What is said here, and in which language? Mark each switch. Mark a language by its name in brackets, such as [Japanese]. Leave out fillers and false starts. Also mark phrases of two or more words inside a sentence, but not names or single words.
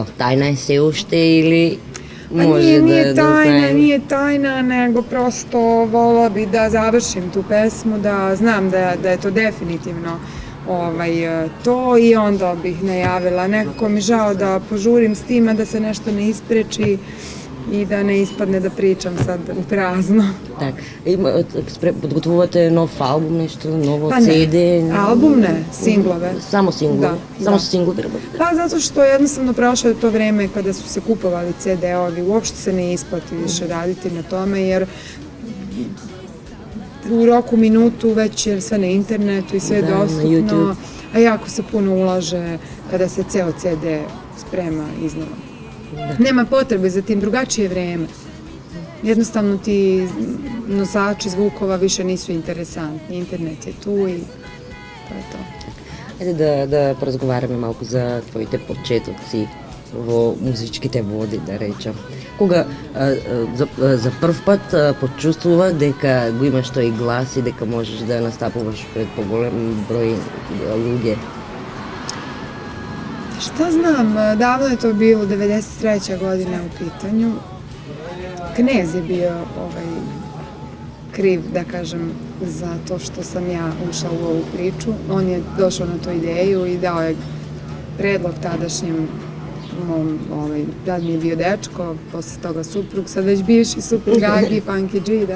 [Macedonian] Тајна е се уште или [Serbian] Pa [Macedonian] може [Serbian] nije [Macedonian] да [Serbian] tajna, [Macedonian] знаем? [Serbian] nije tajna, nego prosto vola bi da završim tu pesmu, da znam da je to definitivno to, i onda bih najavila. Nekako mi žao da požurim s time, da se nešto ne ispreči i da ne ispadne da pričam sad u prazno. [Macedonian] Так. Подготвувате нов албум, нешто ново, [Serbian] Pa ne, [Macedonian] CD? [Serbian] album ne, singlove. [Macedonian] Само синглови? [Serbian] Da, [Macedonian] Само [Serbian] da. [Macedonian] со синглови работите? [Serbian] Pa zato što jednostavno prošlo je to vreme kada su se kupovali CD-ovi, uopšte se ne isplati više raditi na tome, jer u roku minutu već je sve na internetu i sve je Da, na dostupno, YouTube. a jako se puno ulaže kada se ceo CD sprema iznova. Nema potrebe za tim, drugačije vreme. Jednostavno ti nosači zvukova više nisu interesantni, internet je tu i to je to. [Macedonian] Ајде да поразговараме малку за твоите почетоци во музичките води, да речам. Кога за прв пат почувствува дека го имаш тој глас и дека можеш да настапуваш пред поголем број луѓе? [Serbian] Šta znam, davno je to bilo, 93. godina u pitanju. Knez je bio kriv, da kažem, za to što sam ja ušla u ovu priču. On je došao na tu ideju i dao je predlog tadašnjem tad mi je bio dečko, posle toga suprug, sad već bivši suprug Agi, Funky G, da.